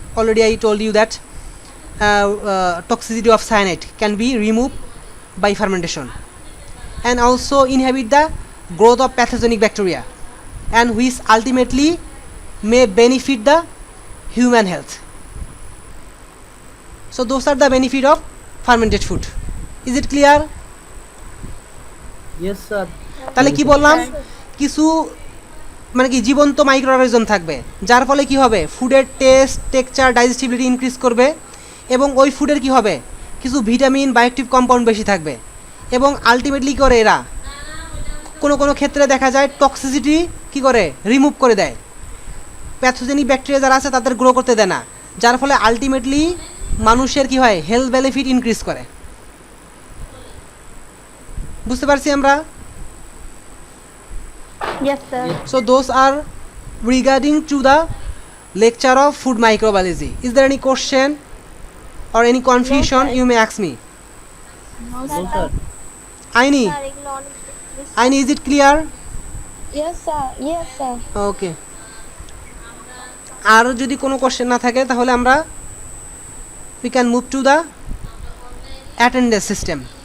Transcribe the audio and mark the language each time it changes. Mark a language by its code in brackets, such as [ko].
[en] Already I told you that toxicity of cyanide can be removed by fermentation, and also inhibit the growth of pathogenic bacteria, and which ultimately may benefit the human health. So those are the benefit of fermented food. Is it clear? Yes sir. [bn] তাহলে কি বললাম, কিছু মানে কি জীবন্ত microorganism থাকবে, যার ফলে কি হবে, ফুডের টেস্ট, টেক্সচার, ডাইজেস্টিবিলিটি ইনক্রিজ করবে, এবং ওই ফুডের কি হবে, কিছু ভিটামিন, বায়োঅ্যাক্টিভ কম্পাউন্ড বেশি থাকবে, এবং আলটিমেটলি কি করে এরা কোনো কোনো ক্ষেত্রে দেখা যায় টক্সিসিটি কি করে রিমুভ করে দেয়, প্যাথোজেনিক ব্যাকটেরিয়া যারা আছে তাদের গ্রো করতে দেয় না, যার ফলে আলটিমেটলি মানুষের কি হয়, হেলথ বেনিফিট ইনক্রিজ করে। বুঝতে পারছি আমরা? [en] Yes, sir. So those are regarding to the lecture of food microbiology. Is there any question or any confusion? No, sir. You may ask me. No, No sir. sir. Aini, [bn] Sir, এগুলো অনেক বেশি- [en] Aini, is it clear? Yes, sir. Yes, sir. Okay. [bn] আর যদি কোনো question না থাকে তাহলে আমরা [en] we can move to the attendance system.